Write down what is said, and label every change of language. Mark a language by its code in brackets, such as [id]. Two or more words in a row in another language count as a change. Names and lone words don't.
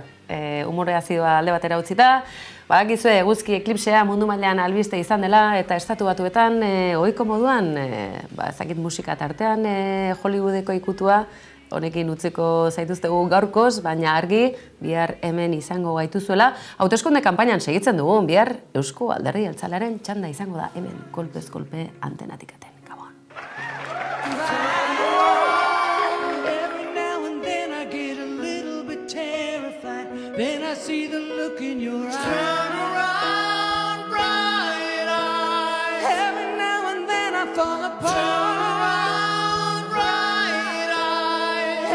[eu] Umore azidoa alde batera utzita, badakizu eguzki eklipsea mundu mailan albiste izan dela eta estatu batuetan ohiko moduan, ezakit musika tartean Hollywoodeko ikutua, honekin utziko zaituztegu gaurkoz, baina argi bihar hemen izango gaituzuela. Hauteskunde kanpainan segitzen dugu, bihar Eusko Alderdi Jeltzalearen txanda izango da hemen kolpez kolpe antenatik aten. Gabon. [en] Then I see the look in your eyes. Turn around, bright eyes. Every now and then I fall apart. Turn around, bright eyes.